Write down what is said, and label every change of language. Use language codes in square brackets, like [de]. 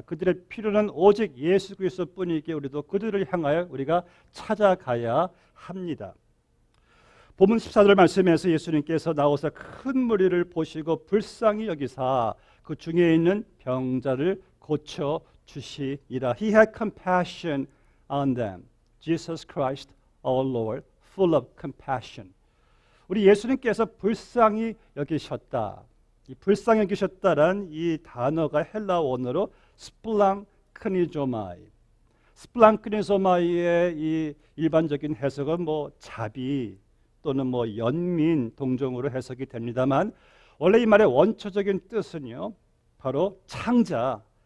[ko] 그들의 필요는 오직 예수 그리스도뿐이기에 우리도 그들을 향하여 우리가 찾아가야 합니다. 본문 14절 말씀에서 예수님께서 나오사 큰 무리를 보시고 불쌍히 여기사 그 중에 있는 병자를 고쳐 주시니라. [en] He had compassion on them. Jesus Christ, our Lord, full of compassion. [ko] 우리 예수님께서 불쌍히 여기셨다. 이 불쌍히 여기셨다란 이 단어가 헬라 원어로 스플랑크니조마이. 스플랑크니조마이의 이 일반적인 해석은 자비 또는 연민 동정으로 해석이 됩니다만 원래 이 말의 원초적인 뜻은요 바로 창자,